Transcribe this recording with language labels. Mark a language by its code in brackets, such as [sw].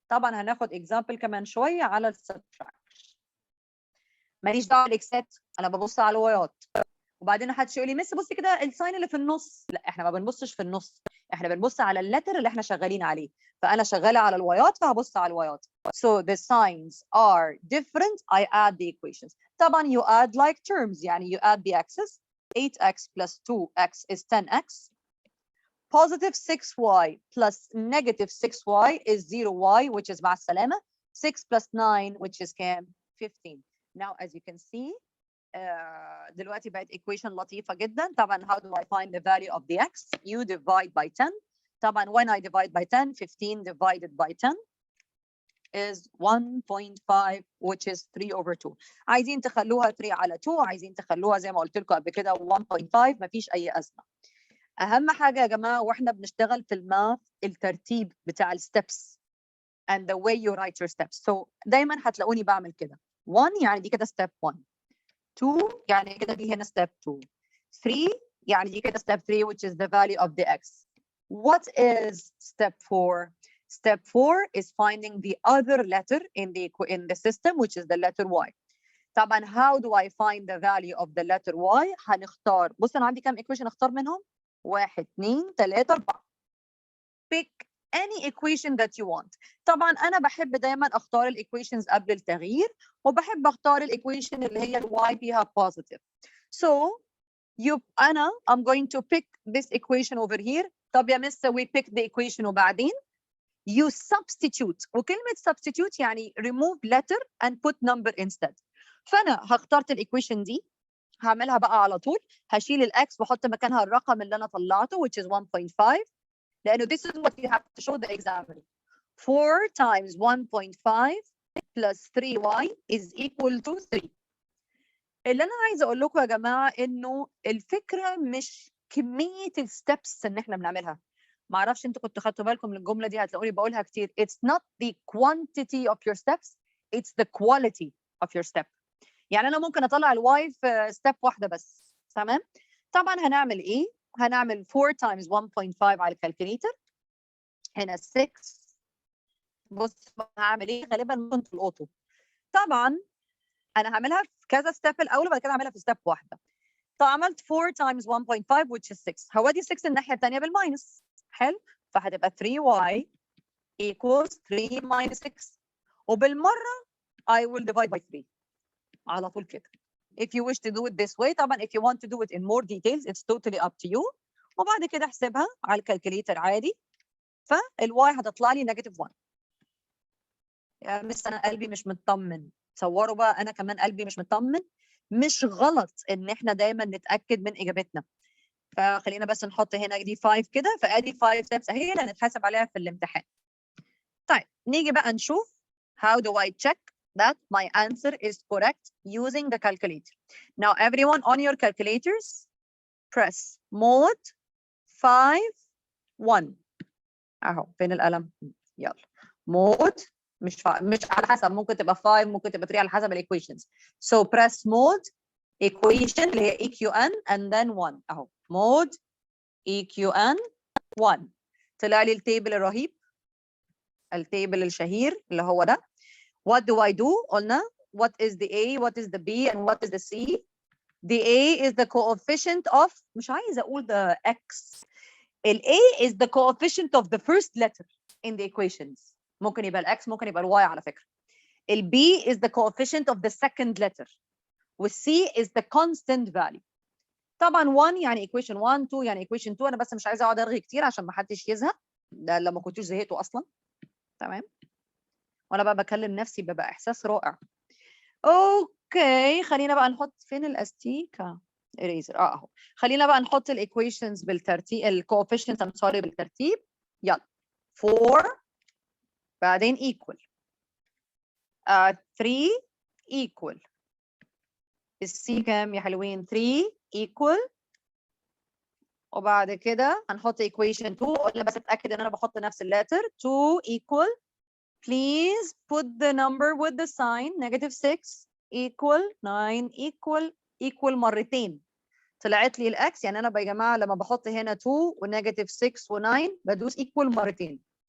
[ar] طبعا هناخد example كمان شوية على subtraction. ماليش دعوه بالاكسات، انا ببص على الوايات. وبعدين حدش يقول لي مس بصي كده الساين اللي في النص. لا، احنا ما بنبصش في النص، احنا بنبص على اللتر اللي احنا شغالين عليه. فانا شغاله على الوايات فهبص على الوايات. [en] So the signs are different, I add the equations. طبعا you add like terms، يعني you add the x's. 8x plus 2x is 10x. Positive 6y plus negative 6y is 0y, which is [ar] مع السلامه. [en] 6 plus 9, which is كام؟ 15. Now as you can see, [ar] دلوقتي بقت [en] equation [ar] لطيفة جدا. [en] طبعا how do I find the value of the x? You divide by 10. طبعا when I divide by 10, 15 divided by 10 is 1.5, which is 3 over 2. [ar] عايزين تخلوها 3 على 2، عايزين تخلوها زي ما قلت لكم قبل كده 1.5، مفيش أي أزمة. اهم حاجه يا جماعه واحنا بنشتغل في الماث الترتيب بتاع الستبس [en] and the way you write your steps. [ar] So دايما هتلاقوني بعمل كده. 1 يعني دي كده step 1. 2 يعني كده دي هنا step 2. [en] 3 [ar] يعني دي كده [en] step 3 which is the value of the x. What is step 4? Step 4 is finding the other letter in the system which is the letter y. طبعا how do I find the value of the letter y؟ [ar] هنختار، بص انا عندي كام [en] equation [ar] اختار منهم؟ [en] 1 2 3 4. Pick any equation that you want. [ar] طبعا انا بحب دايما اختار الايكويشنز قبل التغيير، وبحب اختار الايكويشن اللي هي الواي فيها positive. [en] So I'm going to pick this equation over here. [ar] طب يا مس [en] we pick the equation وبعدين you substitute. وكلمة substitute يعني remove letter and put number instead. [ar] فأنا اخترت الإيكويشن دي، هعملها بقى على طول، هشيل الإكس وأحط مكانها الرقم اللي أنا طلعته [en] which is [ar] 1.5. [en] لأنه this is what you have to show the examiner. 4 times 1.5 plus 3y is equal to 3. [ar] اللي أنا عايزة أقول لكم يا جماعة إنه الفكرة مش كمية الستبس إن إحنا بنعملها. ما اعرفش انتوا كنتوا خدتوا بالكم من الجمله دي، هتلاقوني بقولها كتير. [en] It's not the quantity of your steps, it's the quality of your step. [ar] يعني انا ممكن اطلع الواي في ستيب واحده بس، تمام؟ طبعا هنعمل ايه؟ هنعمل 4 times 1.5 على الكالكوليتر. هنا 6. بص هعمل ايه؟ غالبا ممكن تلقطوا. طبعا انا هعملها في كذا ستيب الاول وبعد كده هعملها في ستيب واحده. [en] طب عملت 4 times 1.5 which is 6. [ar] هودي 6 الناحيه الثانيه بالماينس. [en] حلو؟ فهتبقى 3y equals 3 minus 6. وبالمره I will divide by 3 [ar] على طول كده. [en] If you wish to do it this way. طبعا if you want to do it in more details it's totally up to you. [ar] وبعد كده احسبها على الكالكوليتر عادي. فالواي هتطلع لي -1. يا مس انا قلبي مش مطمن. تصوروا بقى انا كمان قلبي مش مطمن. مش غلط ان احنا دايما نتاكد من اجابتنا. فخلينا بس نحط هنا دي 5 كده، فادي 5 steps اهي اللي هنتحاسب عليها في الامتحان. طيب نيجي بقى نشوف [en] how do I check that my answer is correct using the calculator. Now everyone on your calculators press mode 5 1. [ar] اهو فين القلم؟ يلا mode مش على حسب، ممكن تبقى 5 ممكن تبقى 3 على حسب الايكويشنز. [en] So press mode equation [ar] اللي هي [en] EQN and then 1 اهو mode EQN 1. [ar] طلع لي التيبل الرهيب، التيبل الشهير اللي هو ده. [en] What do I do؟ قلنا what is the A what is the B and what is the C. The A is the coefficient of، [ar] مش عايزه اقول [en] the X. ال A is the coefficient of the first letter in the equations. [ar] ممكن يبقى ال X ممكن يبقى ال Y على فكره. [en] ال B is the coefficient of the second letter. وال C is the constant value. [ar] طبعا 1 يعني equation 1 2 يعني equation 2. انا بس مش عايزه اقعد ارغي كتير عشان ما حدش يزهق، ده لما كنتوش زهقتوا اصلا. تمام؟ وانا بقى بكلم نفسي بيبقى احساس رائع. اوكي خلينا بقى نحط فين الاستيكه اريزر اهو. خلينا بقى نحط الايكويشنز بالترتيب، الكوفيشنتس ام سوري بالترتيب. يلا 4 بعدين equal 3 equal السي كام يا حلوين؟ 3 equal. وبعد كده هنحط equation 2. قلنا بس اتاكد ان انا بحط نفس اللتر. 2 equal. [en] Please put the number with the sign -6 equal 9 equal [ar] مرتين. طلعت لي الاكس، يعني انا يا جماعه لما بحط هنا 2 و-6 و9 بدوس equal مرتين.